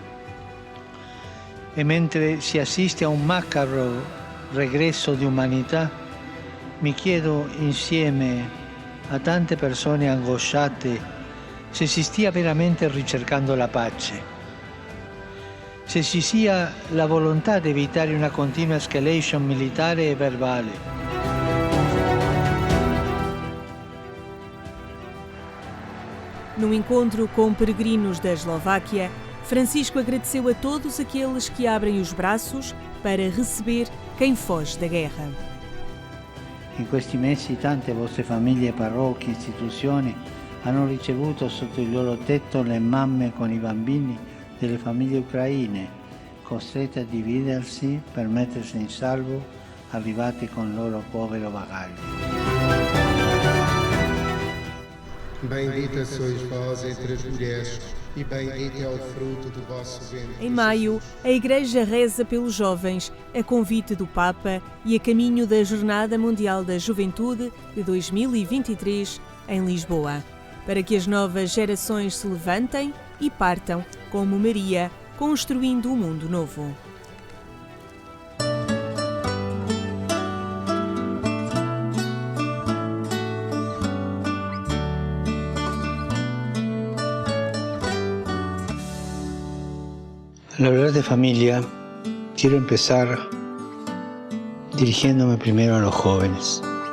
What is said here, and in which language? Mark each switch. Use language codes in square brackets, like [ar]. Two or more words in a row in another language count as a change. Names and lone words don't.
[it] E mentre si assiste a un macabro regresso di umanità, mi chiedo insieme a tante persone angosciate se si stia veramente ricercando la pace, se ci sia la volontà di evitare una continua escalation militare e verbale. [pt] Num encontro com peregrinos da Eslováquia, Francisco agradeceu a todos aqueles que abrem os braços para receber quem foge da guerra. [it] In questi mesi tante vostre famiglie, parrocchie, istituzioni hanno ricevuto sotto il loro tetto le mamme con i bambini delle famiglie ucraine, costrette a dividersi per mettersi in salvo, arrivati con il loro povero bagaglio. [pt] Bendita sois vós entre as mulheres, e bendito é o fruto do vosso ventre. Em maio, a Igreja reza pelos jovens, a convite do Papa e a caminho da Jornada Mundial da Juventude de 2023 em Lisboa, para que as novas gerações se levantem e partam, como Maria, construindo um mundo novo. [es] Al hablar de familia, quiero empezar dirigiéndome primero a los jóvenes.